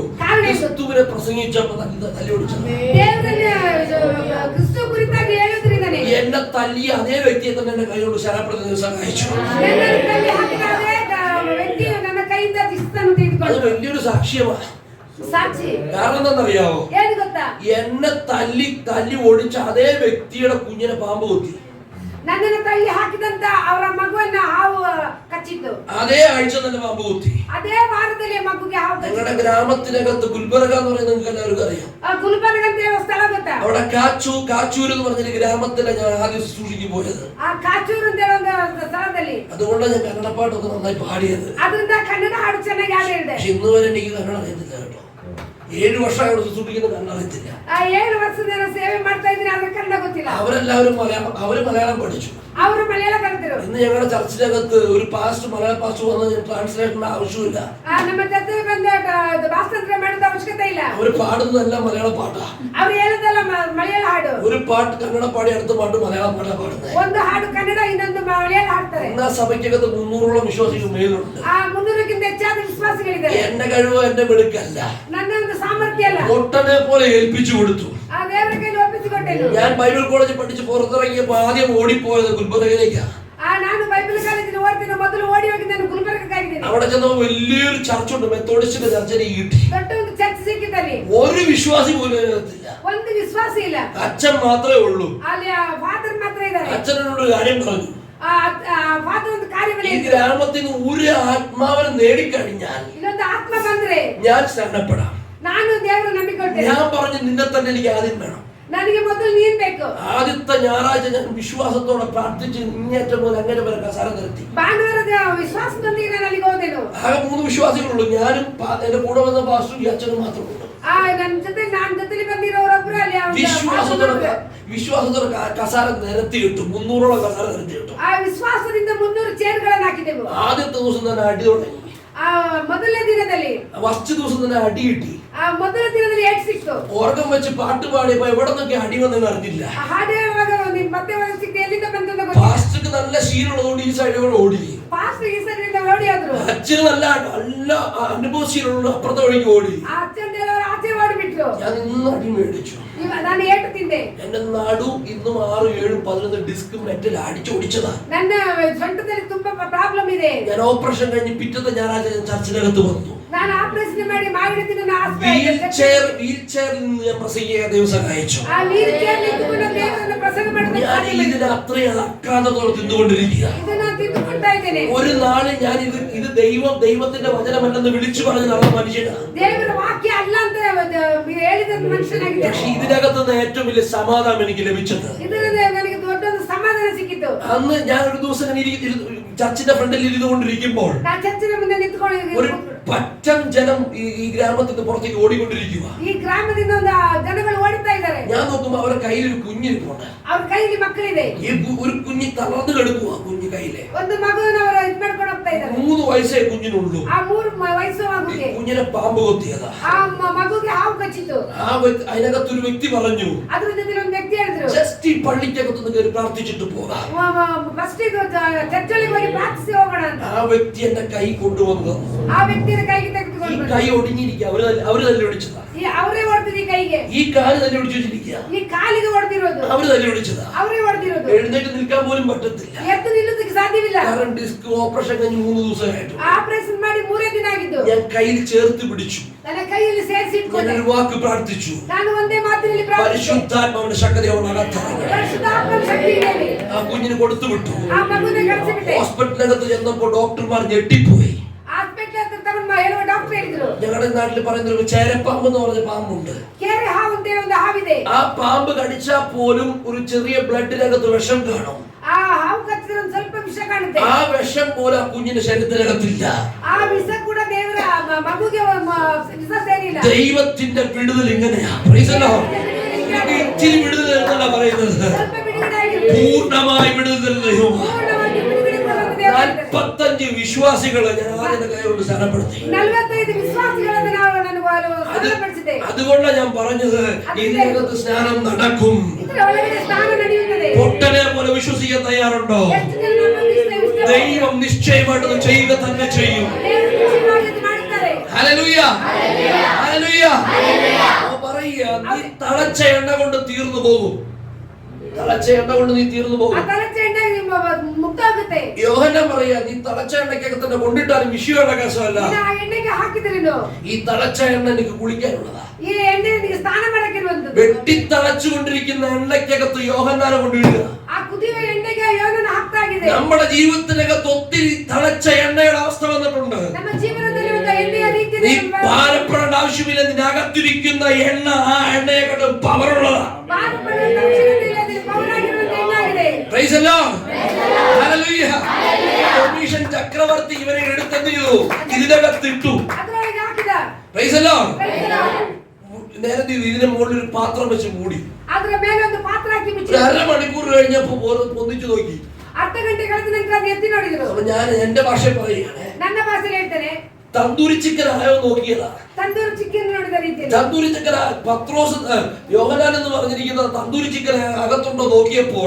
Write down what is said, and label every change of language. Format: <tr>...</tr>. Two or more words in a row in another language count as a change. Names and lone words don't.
<ml>ക്രിസ്തുവിനെ പ്രസംഗിച്ചപ്പോ തല്ലി ഓടിച്ചത്. എന്നെ തല്ലിയ അതേ വ്യക്തിയെ തന്നെ എന്റെ കൈകൊണ്ട് ശരപ്പെടുത്തുന്ന സഹായിച്ചു. അത് വലിയൊരു സാക്ഷ്യമാണ്. കാരണം എന്താണെന്നറിയാവോ? എന്നെ തല്ലി ഓടിച്ച അതേ വ്യക്തിയുടെ കുഞ്ഞിനെ പാമ്പ് കൊത്തി.</ml> <kn>ನನ್ನನ್ನು ತಳ್ಳಿ ಹಾಕಿದಂತ ಅವರ ಮಗುವನ್ನ ಹಾವು ಕಚ್ಚಿತ್ತು.</kn> <ml>അതേ ആഴ്ച തന്നെ പാമ്പ് കൊത്തി.</ml> <kn>അതേ ವಾರದಲ್ಲಿ ಮಗುಗೆ ಹಾವು ಕಚ್ಚಿತ್ತು.</kn> <ml>ഞങ്ങളുടെ ഗ്രാമത്തിനകത്ത് ഗുൽബർഗ എന്ന് പറയുന്നത് നിങ്ങൾക്ക് എല്ലാവർക്കും അറിയാം.</ml> <kn>ಗುಲ್ಬರ್ಗ ಅಂತ ಹೇಳೋ ಸ್ಥಳ ಗೊತ್ತಾ?</kn> <ml>അവിടെ കാച്ചൂർ എന്ന് പറഞ്ഞ ഗ്രാമത്തിലാണ് ഞാൻ ആദ്യം ശുശ്രൂഷയ്ക്ക് പോയത്.</ml> <kn>ಆ ಕಾಚೂರು ಅಂತ ಹೇಳೋ ಒಂದು ಸ್ಥಳದಲ್ಲಿ.</kn> <ml>അതുകൊണ്ടാണ് ഞാൻ കന്നഡ പാട്ടൊക്കെ നന്നായി പാടിയത്.</ml> <kn>ಅದರಿಂದ ಕನ್ನಡ ಹಾಡು ಚೆನ್ನಾಗಿ ಹಾಡಿದೆ.</kn> <ml>പക്ഷെ ഇന്ന് വരെ എനിക്ക് കന്നഡ അറിയത്തില്ല കേട്ടോ. 7 വർഷമായിട്ട് ശുശ്രൂഷിക്കുന്ന കന്നഡ അറിയത്തില്ല.</ml> <kn>7 ವರ್ಷದಿಂದ ಸೇವೆ ಮಾಡ್ತಾ ಇದ್ದೀನಿ, ಆದ್ರೆ ಕನ್ನಡ ಗೊತ್ತಿಲ್ಲ.</kn> <ml>അവരെല്ലാവരും മലയാളം പഠിച്ചു.</ml> <kn>ಅವರು ಮಲಯಾಳ ಕಲಿತರು.</kn> <ml>ഇന്ന് ഞങ്ങളുടെ ചർച്ചിനകത്ത് ഒരു പാസ്റ്റർ മലയാള പാസ്റ്റർ വന്ന് ട്രാൻസ്ലേഷന്റെ ആവശ്യമില്ല.</ml> <kn>ನಮ್ಮ ಚರ್ಚೆಗೆ ಬಂದ ಭಾಷಾಂತರ ಮಾಡೋದ ಅವಶ್ಯಕತೆ ಇಲ್ಲ.</kn> <ml>അവർ പാടുന്നതെല്ലാം മലയാള പാട്ടാ.</ml> <kn>ಅವರು ಹೇಳೋದಲ್ಲ ಮಲಯಾಳ ಹಾಡು.</kn> <ml>ഒരു പാട്ട് കന്നഡ പാടി അടുത്ത പാട്ട് മലയാളം പാട്ടാ പാടുന്നത്.</ml> <kn>ಒಂದು ಹಾಡು ಕನ್ನಡ, ಇನ್ನೊಂದು ಮಲಯಾಳ ಹಾಡ್ತಾರೆ.</kn> <ml>എന്നാ സഭയ്ക്കകത്ത് 300ഓളം വിശ്വാസികൾ മേലുണ്ട്.</ml> <kn>300ക്ಕಿಂತ ಹೆಚ್ಚಾದ ವಿಶ್ವಾಸಿಗಳಿದ್ದಾರೆ.</kn> <ml>എന്റെ കഴിവോ എന്റെ മിടുക്കല്ല,</ml> <kn>ನನ್ನ ಒಂದು ಸಾಮರ್ಥ್ಯ ಅಲ್ಲ.</kn> <ml>ഒട്ടനെ പോലെ ഏൽപ്പിച്ചു കൊടുത്തു.</ml> <kn>ಆ ದೇವರ ಕೈಯಲ್ಲಿ ಒಪ್ಪಿಸಿಕೊಟ್ಟೆನು.</kn> <ml>ഞാൻ ബൈബിൾ കോളേജിൽ പഠിച്ച് പുറത്തിറങ്ങിയപ്പോൾ ആദ്യം ഓടിപ്പോയത് ഗുൽബർഗയിലേക്കാണ്.</ml> <kn>ನಾನು ಬೈಬಲ್ ಕಾಲೇಜಿನ ಓದ್ತೀನಿ, ಮೊದಲು ಓಡಿ ಹೋಗಿ ನಾನು ಗುಲ್ಬರ್ಗಕ್ಕಾಗಿದ್ದೀನಿ.</kn> <ml>അവിടെ ചെന്നപ്പോൾ വലിയൊരു ചർച്ചുണ്ട്, മെത്തോഡിസ്റ്റിന്റെ ചർച്ചിനെ കിട്ടി.</ml> <kn>ದೊಡ್ಡ ಒಂದು ಚರ್ಚ್ ಸಿಕ್ಕಿದಲ್ಲಿ</kn> <ml>ഒരു വിശ്വാസി പോലും അതിനകത്തില്ല.</ml> <kn>ಒಂದು ವಿಶ್ವಾಸಿ ಇಲ್ಲ.</kn> <ml>അച്ഛൻ മാത്രമേ ഉള്ളൂ.</ml> <kn>ಅಲ್ಲಿ ಫಾದರ್ ಮಾತ್ರ ಇದ್ದಾರೆ.</kn> <ml>അച്ഛനോട് ഒരു കാര്യം പറഞ്ഞു,</ml> <kn>ಫಾದರ್ ಒಂದು ಕಾರ್ಯ</kn> <ml>ഈ ഗ്രാമത്തിന് ഒരു ആത്മാവിനെ നേടിക്കഴിഞ്ഞാൽ</ml> <kn>ಇನ್ನೊಂದು ಆತ್ಮ ಬಂದ್ರೆ</kn> <ml>ഞാൻ ശരണപ്പെടാം.</ml> <kn>ನಾನು ದೇವರ ನಂಬಿಕೊಳ್ತೇನೆ.</kn> <ml>ഞാൻ പറഞ്ഞു, നിന്നെ തന്നെ എനിക്ക് ആദ്യം വേണം.</ml> <kn>ನನಗೆ ಮೊದಲು ನೀನ್ ಬೇಕು.</kn> <ml>ആദ്യത്തെ ഞായറാഴ്ച ഞാൻ വിശ്വാസത്തോടെ പ്രാർത്ഥിച്ച് ഇങ്ങേറ്റം പോലെ അങ്ങനെ പോലെ കസാര നിരത്തി.</ml> <kn>ಭಾನುವಾರದ ವಿಶ್ವಾಸದೊಂದಿಗೆ ನಾನು ಅಲ್ಲಿಗೆ ಹೋದೆನು.</kn> <ml>ആകെ 3 വിശ്വാസികളുള്ളൂ, ഞാനും എന്റെ കൂടെ വന്ന പാസ്റ്ററും ഈ അച്ഛനും മാത്രമേ ഉള്ളൂ.</ml> <kn>ನನ್ನ ಜೊತೆಲಿ ಬಂದಿರೋರೊಬ್ರು ಅಲ್ಲಿ</kn> <ml>വിശ്വാസത്തോടെ കസാര നിരത്തി കിട്ടും. 300ഓളം കസാര നിരത്തി കിട്ടും.</ml> <kn>ಆ ವಿಶ್ವಾಸದಿಂದ 300 ಚೇರ್ಗಳನ್ನು ಹಾಕಿದೆವು.</kn> <ml>ആദ്യത്തെ ദിവസം തന്നെ അടി തുടങ്ങി.</ml> <kn>ಮೊದಲನೇ ದಿನದಲ್ಲಿ</kn> <ml>ഫസ്റ്റ് ദിവസം തന്നെ അടി കിട്ടി.</ml> <kn>ಮೊದಲ ದಿನದಲ್ಲಿ ಏಟ್ ಸಿಕ್ತು.</kn> <ml>ഓർഗം വെച്ച് പാട്ട് പാടിയപ്പോ എവിടെ നിന്നൊക്കെ അടി വന്നെന്ന് അറിഞ്ഞില്ല.</ml> <kn>ಹಾಡು ಹೇಳುವಾಗ ಮತ್ತೆ ಸಿಕ್ತು, എಲ್ಲಿಂದ ಬಂತು</kn> <ml>പാസ്റ്റർക്ക് നല്ല ശീലമുള്ളതുകൊണ്ട് ഈ സൈഡിലൂടെ ഓടി.</ml> <kn>ಪಾಸ್ಟರ್ ಈ ಸೈಡಿಂದ ಓಡಿ ಹೋದ್ರು.</kn> <ml>അച്ഛന് നല്ല അനുഭവശീലമുള്ള അപ്പുറത്തെ വഴിക്ക് ഓടി.</ml> <kn>ಅಚ್ಚನ್ ದೇವರು ಆಚೆ ಓಡಿಬಿಟ್ರು.</kn> <ml>ഞാൻ ഇന്ന് അടി മേടിച്ചു.</ml> <kn>ನಾನು ಏಟು ತಿಂದೆ.</kn> <ml>എന്റെ നടു ഇന്നും 6, 7, 11</ml> <en>disc metal</en> <ml>അടിച്ചോടിച്ചതാ.</ml> <kn>ನನ್ನ ಸೊಂಟದಲ್ಲಿ ತುಂಬಾ ಪ್ರಾಬ್ಲಮ್ ಇದೆ.</kn> <ml>ഞാൻ ഓപ്പറേഷൻ കഴിഞ്ഞ് പിറ്റത്തെ ഞായറാഴ്ച ഞാൻ ചർച്ചിനകത്ത് വന്നു.</ml> <kn>ನಾನು ಆಪರೇಷನ್ ಮಾಡಿ ಮಾಡಿದ್ದೀನಿ.</kn> <ml>വീൽ ചെയറിൽ നിന്ന് ഞാൻ പ്രസംഗിക്കാൻ ദൈവം സഹായിച്ചു.</ml> <kn>ಆ ವೀಲ್ ಚೇರ್ ನಿಂತುಕೊಂಡು ದೇವರನ್ನ ಪ್ರಸಂಗ ಮಾಡೋದಕ್ಕೆ</kn> <ml>ഞാൻ ഇതിന് അത്രയും അക്രാന്തത്തോടെ തിന്നുകൊണ്ടിരിക്കുക.</ml> <kn>ಇದನ್ನ ತಿಂದುಕೊಳ್ತಾ ಇದ್ದೇನೆ.</kn> <ml>ഒരു നാള് ഞാൻ ഇത് ദൈവത്തിന്റെ വചനമല്ലെന്ന് വിളിച്ചു പറഞ്ഞ നല്ല മനുഷ്യനാണ്.</ml> <kn>ದೇವರ ವಾಕ್ಯ ಅಲ್ಲ ಅಂತ ಹೇಳಿದ ಮನುಷ್ಯನಾಗಿದ್ದೆ.</kn> <ml>പക്ഷെ ഇതിനകത്ത് നിന്ന് ഏറ്റവും വലിയ സമാധാനം എനിക്ക് ലഭിച്ചത്,</ml> <kn>ಇದರಿಂದ ನನಗೆ ದೊಡ್ಡೊಂದು ಸಮಾಧಾನ ಸಿಕ್ಕಿತು.</kn> <ml>അന്ന് ഞാൻ ഒരു ദിവസം ചർച്ചിന്റെ ഫ്രണ്ടിൽ ഇരുന്നുകൊണ്ടിരിക്കുമ്പോൾ</ml> <kn>ನಾನು ಚರ್ಚಿನ ಮುಂದೆ ನಿಂತುಕೊಂಡು</kn> <ml>ഒരു പറ്റം ജനം ഈ ഗ്രാമത്തിന്റെ പുറത്തേക്ക് ഓടിക്കൊണ്ടിരിക്കുക.</ml> <kn>ಈ ಗ್ರಾಮದಿಂದ ಒಂದು ಜನಗಳು ಓಡುತ್ತಾ ಇದ್ದಾರೆ.</kn> <ml>ഞാൻ നോക്കുമ്പോൾ അവരുടെ കയ്യിൽ ഒരു കുഞ്ഞിരിപ്പുണ്ട്.</ml> <kn>ಅವ್ರ കೈಲಿ ಮಕ್ಕಳಿದೆ.</kn> <ml>ഈ ഒരു കുഞ്ഞ് തളർന്നു കിടക്കുക. കുഞ്ഞു കയ്യിലെ</ml> <kn>ಒಂದು ಮಗುವನ್ನು ಅವರು ಇದು ಮಾಡ್ಕೊಂಡು ಹೋಗ್ತಾ ಇದ್ದಾರೆ.</kn> <ml>3 ವയസ്സേ കുഞ്ഞിനുള്ളൂ.</ml> <kn>ಆ 3 ವಯಸ್ಸು ಮಗುಗೆ</kn> <ml>കുഞ്ഞിനെ പാമ്പ് കൊത്തിയതാ.</ml> <kn>ಆ ಮಗುಗೆ ಹಾವು ಕಚ್ಚಿತು.</kn> <ml>അതിനകത്തൊരു വ്യക്തി പറഞ്ഞു,</ml> <kn>ಅದ್ರ ಜೊತೆ ಒಂದು ವ್ಯಕ್ತಿ ಹೇಳಿದ್ರು,</kn> <ml>ജസ്റ്റ് ഈ പള്ളിക്കകത്തൊന്ന് കയറി പ്രാർത്ഥിച്ചിട്ട് പോകാം.</ml> <kn>ಫಸ್ಟ್ ಚರ್ಚಲ್ಲಿ ಹೋಗಿ ಪ್ರಾರ್ಥಿಸಿ ಹೋಗೋಣ ಅಂತ.</kn> <ml>ആ വ്യക്തി എന്റെ കൈ കൊണ്ടുവന്നു.</ml> <kn>ಆ ವ್ಯಕ್ತಿಯ ಕೈಗೆ ತೆಗೆದುಕೊಂಡು ಹಿಡ್ಕೊಂಡು</kn> <ml>കൈ ഒടിഞ്ഞിരിക്കുക. അവര് തല്ലി ഒടിച്ചതാ.</ml> <kn>ಅವರೇ ಹೊಡೆದಿದ್ದು ಈ ಕೈಗೆ,</kn> <ml>ഈ കാല് തല്ലി ഒടിച്ചു വെച്ചിരിക്കുക.</ml> <kn>ಈ ಕಾಲಿಗೆ ಹೊಡೆದಿರೋದು</kn> <ml>അവര് തല്ലി ഒടിച്ചതാ.</ml> <kn>ಅವರೇ ಹೊಡೆದಿರೋದು.</kn> <ml>എഴുന്നേറ്റ് നിൽക്കാൻ പോലും പറ്റത്തില്ല.</ml> <kn>ಎದ್ದು ನಿಲ್ಲುವುದಕ್ಕೆ ಸಾಧ್ಯವಿಲ್ಲ.</kn> <ml>കാരണം</ml> <en>disc operation</en> <ml>കഴിഞ്ഞ് 3 ദിവസമായിട്ടു.</ml> <kn>ಆಪರೇಷನ್ ಮಾಡಿ 3 ದಿನ ಆಗಿದ್ದು.</kn> <ml>ഞാൻ കയ്യിൽ ചേർത്ത് പിടിച്ചു.</ml> <kn>ನನ್ನ ಕೈಯಲ್ಲಿ ಸೇರಿಸಿ ಇಟ್ಕೊಂಡೆ.</kn> <ml>ഞാൻ ഒരു വാക്ക് പ്രാർത്ഥിച്ചു.</ml> <kn>ನಾನು ಒಂದೇ ಮಾತಿನಲ್ಲಿ ಪ್ರಾರ್ಥಿಸಿದೆ.</kn> <ml>പരിശുദ്ധാത്മാവിന്റെ ശക്തി അവനകത്തിറങ്ങി.</ml> <kn>ಪರಿಶುದ್ಧಾತ್ಮನ ಶಕ್ತಿ ಇದೆ.</kn> <ml>ആ കുഞ്ഞിന് കൊടുത്തു വിട്ടു.</ml> <kn>ಆ ಮಗುವಿನ ಕಳಿಸಿಬಿಟ್ಟೆ.</kn> <ml>ഹോസ്പിറ്റലിനകത്ത് ചെന്നപ്പോൾ ഡോക്ടർമാർ ഞെട്ടിപ്പോയി.</ml> <kn>ಹಾಸ್ಪಿಟಲ್ ಹತ್ರ ತಗೊಂಡು ಹೇಳುವ ಡಾಕ್ಟರ್ ಹೇಳಿದ್ರು,</kn> <ml>ഞങ്ങളുടെ നാട്ടിൽ പറയുന്ന ഒരു ചേരപ്പാമ്പ് എന്ന് പറഞ്ഞ പാമ്പുണ്ട്.</ml> <kn>ಕೇರೆ ಹಾವು ಅಂತ ಹೇಳಿ ಒಂದು ಹಾವಿದೆ.</kn> <ml>ആ പാമ്പ് കടിച്ചാൽ പോലും ഒരു ചെറിയ ബ്ലഡിനകത്ത് വിഷം കാണും.</ml> <kn>ಆ ಹಾವು ಕಚ್ಚಿದ್ರೆ ಒಂದು ಸ್ವಲ್ಪ ವಿಷ ಕಾಣುತ್ತೆ.</kn> <ml>ആ വിഷം പോലും ആ കുഞ്ഞിന്റെ ശരീരത്തിനകത്തില്ല.</ml> <kn>ಆ ವಿಷ ಕೂಡ ದೇವರ ಮಗುಗೆ ವಿಷ ಸೇರಿಲ್ಲ.</kn> <ml>ദൈവത്തിന്റെ വിടുതൽ ഇങ്ങനെയാ.</ml> <en>Praise the Lord.</en> <ml>ഇച്ചിരി വിടുതൽ എന്നല്ല പറയുന്നത്,</ml> <kn>ಸ್ವಲ್ಪ ಬಿಡುಗಡೆ ಆಗಿರುತ್ತೆ.</kn> <ml>പൂർണ്ണമായി വിടുതൽ ദൈവമാണ്.</ml> <kn>ಪೂರ್ಣವಾಗಿ ಬಿಡುಗಡೆ ಕೊಡುವ ದೇವರು.</kn> <ml>45 വിശ്വാസികളെ ഞാൻ ആദ്യം കൈകൊണ്ട് സ്ഥലപ്പെടുത്തി.</ml> <kn>45 വിശ്വാസിಗಳನ್ನು ನಾವು ಸ್ಥಾನಪಡಿಸಿದೆ.</kn> <ml>അതുകൊണ്ടാണ് ഞാൻ പറഞ്ഞത് ഇതിനകത്ത് സ്നാനം നടക്കും.</ml> <kn>ಇದರ ಒಳಗಡೆ ಸ್ನಾನ ನಡೆಯುತ್ತದೆ.</kn> <ml>പൊട്ടനെ പോലെ വിശ്വസിക്കാൻ തയ്യാറുണ്ടോ?</ml> <kn>ಎಷ್ಟು ಜನ ನಮ್ಮನ್ನು ವಿಶ್ವಾಸ</kn> <ml>ദൈവം നിശ്ചയമായിട്ട് ചെയ്യുക തന്നെ ചെയ്യും.</ml> <kn>ದೇವರು ನಿಶ್ಚಯವಾಗಿ ಇದು ಮಾಡುತ್ತಾರೆ.</kn> <ml>ഹല്ലേലൂയ, ഹല്ലേലൂയ. പറയുക, നീ തളച്ച എണ്ണ കൊണ്ട് തീർന്നു പോകും. തളച്ച എണ്ണ കൊണ്ട് നീ തീർന്നു ಆ പോകും.</ml> <kn>ತಳಚ ಎಣ್ಣೆ ಮುಕ್ತ ಆಗುತ್ತೆ.</kn> <ml>യോഹന്നാൻ പറയാ, നീ തളച്ച എണ്ണയ്ക്കൊക്കെ തന്നെ കൊണ്ടിട്ടാലും വിഷയമുള്ള കേസമല്ല.</ml> <kn>ಆ ಎಣ್ಣೆಗೆ ಹಾಕಿದ್ರೇನು</kn> <ml>ഈ തളച്ച എണ്ണ എനിക്ക് കുളിക്കാനുള്ളതാ.</ml> <kn>ಈ ಎಣ್ಣೆ ನಿಮಗೆ ಸ್ನಾನ ಮಾಡಕ್ಕಿರುವಂತದ್ದು.</kn> <ml>വെട്ടിത്തളച്ചുകൊണ്ടിരിക്കുന്ന എണ്ണയ്ക്കകത്ത് യോഹന്നാനെ കൊണ്ടിടുക.</ml> <kn>ಆ ಕುದಿಯುವ ಎಣ್ಣೆಗೆ ಯೋನನ ಹಾಕ್ತಾ ಆಗಿದೆ.</kn> <ml>നമ്മുടെ ജീവിതത്തിനകത്ത് ഒത്തിരി തളച്ച എണ്ണയുടെ അവസ്ഥ വന്നിട്ടുണ്ട്.</ml> <kn>ನಮ್ಮ ಜೀವನದಲ್ಲಿ ಒಂದು ಎಣ್ಣೆಯ ರೀತಿ</kn> <ml>നീ ഭാരപ്പെടേണ്ട ആവശ്യമില്ല. നിന്റെ അകത്തിരിക്കുന്ന എണ്ണ ആ എണ്ണയെക്കാട്ടും പവറുള്ളതാ.</ml> <en>Praise the Lord. Hallelujah.</en> <ml>കമ്മീഷൻ ചക്രവർത്തി ഇവരെ എടുത്തെന്ത് ചെയ്തു? ഇതിനകത്തിട്ടു.</ml> <kn>ಅದರೊಳಗೆ ಹಾಕಿದ.</kn> <en>Praise the Lord.</en> <ml>നേരത്തെ ഇതിന്റെ മുകളിൽ ഒരു പാത്രം വെച്ച് മൂടി.</ml> <kn>ಅದರ ಮೇಲೆ ಒಂದು ಪಾತ್ರ ಹಾಕಿ ಮುಚ್ಚಿ.</kn> <ml>ഒരു അരമണിക്കൂർ കഴിഞ്ഞപ്പോ പൊന്നിച്ചു നോക്കി.</ml> <kn>ಅರ್ಧ ಗಂಟೆ ಕಳೆದ ನಂತರ ಅದು ಎತ್ತಿ ನೋಡಿದ್ರು.</kn> <ml>അപ്പൊ ഞാൻ എന്റെ ഭാഷയിൽ പറയുകയാണ്,</ml> <kn>ನನ್ನ ಭಾಷೆಯಲ್ಲಿ ಹೇಳ್ತೇನೆ,</kn> <ml>തന്തൂരി ചിക്കൻ ആയോ നോക്കിയതാ.</ml> <kn>ತಂದೂರು ಚಿಕನ್ ನೋಡಿದ ರೀತಿ.</kn> <ml>തന്തൂരി ചിക്കൻ പത്രോസ് യോഹന്നാൻ എന്ന് പറഞ്ഞിരിക്കുന്ന തന്തൂരി ചിക്കൻ അകത്തുണ്ടോ നോക്കിയപ്പോൾ</ml>